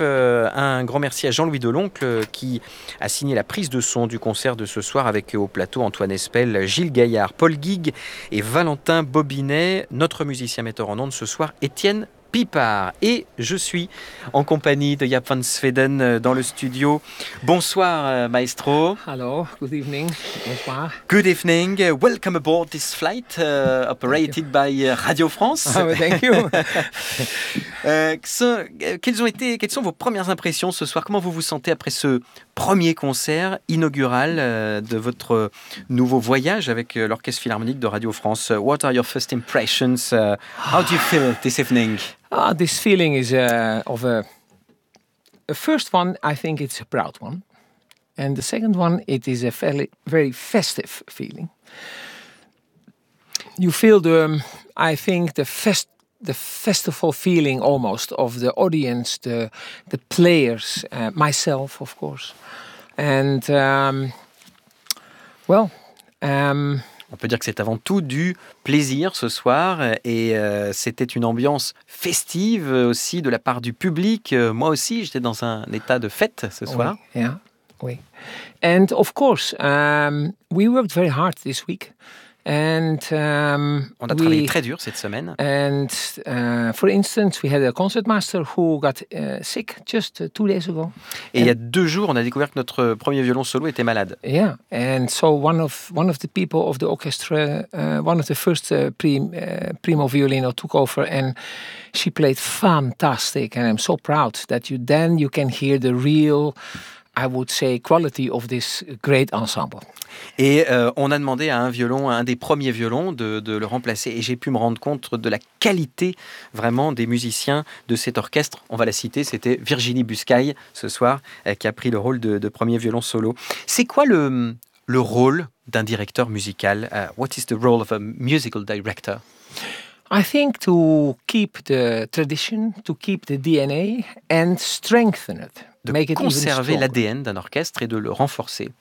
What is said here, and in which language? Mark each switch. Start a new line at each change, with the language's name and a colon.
French: Un grand merci à Jean-Louis Deloncle qui a signé la prise de son du concert de ce soir, avec au plateau Antoine Espel, Gilles Gaillard, Paul Guigues et Valentin Bobinet. Notre musicien metteur en ondes ce soir, Étienne Pipard. Et je suis en compagnie de Jaap van Zweden dans le studio. Bonsoir, maestro.
English: Hello, good evening.
French: Bonsoir.
English: Good evening. Welcome aboard this flight operated by Radio France. Oh, thank you.
French: quelles sont vos premières impressions ce soir? Comment vous vous sentez après ce premier concert inaugural de votre nouveau voyage avec l'Orchestre Philharmonique de Radio France? What are your first impressions? How do you feel this evening?
English: This feeling is of a first one, I think it's a proud one. And the second one, it is a fairly very festive feeling. You feel the, I think, the festival feeling almost of the audience, the players, myself, of course. And, well...
French: On peut dire que c'est avant tout du plaisir ce soir, et c'était une ambiance festive aussi de la part du public. Moi aussi, j'étais dans un état de fête ce soir. Oui,
English: yeah,
French: oui.
English: And of course, we worked very hard this week. And
French: on a travaillé très dur cette semaine.
English: And for instance, we had a concertmaster who got sick just 2 days ago.
French: Et il y a 2 jours, on a découvert que notre premier violon solo était malade.
English: Yeah, and so one of the people of the orchestra, one of the first primo violino took over, and she played fantastic. And I'm so proud that you can hear the real, I would say, quality of this great ensemble.
French: Et on a demandé à un violon, à un des premiers violons, de le remplacer. Et j'ai pu me rendre compte de la qualité, vraiment, des musiciens de cet orchestre. On va la citer, c'était Virginie Buscaille, ce soir, qui a pris le rôle de premier violon solo. C'est quoi le rôle d'un directeur musical?
English: What is the role of a musical director? I think to keep the tradition, to keep the DNA and strengthen it.
French: De conserver l'ADN d'un orchestre et de le renforcer.